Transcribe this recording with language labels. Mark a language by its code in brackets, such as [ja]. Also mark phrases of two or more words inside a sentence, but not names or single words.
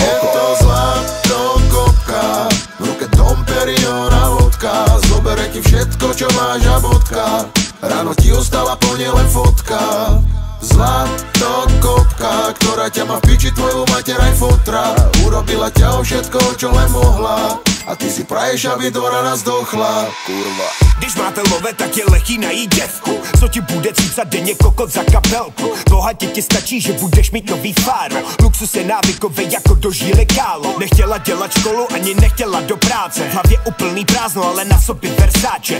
[sk] Je to zlato kopka, v ruke Dom Perignon a vodka. Zobere ti všetko, čo máš a bodka. Ráno ti ostala plne len fotka. Zlato kopka, ktorá ťa má v piči, tvoju mater aj fotra. Urobila ťa o všetko, čo len mohla, a ty si praješ, aby do rana zdochla. Kurva. [cs] Když máte love, tak je lehký najít děvku, co ti bude cícat denně kokot za kapelku. Bohatě ti stačí, že budeš mít nový fáro. Luxus je návykovej jako do žíly kálo. Nechtěla dělat školu, ani nechtěla do práce. V hlavě úplný prázdno, ale na sobě Versace.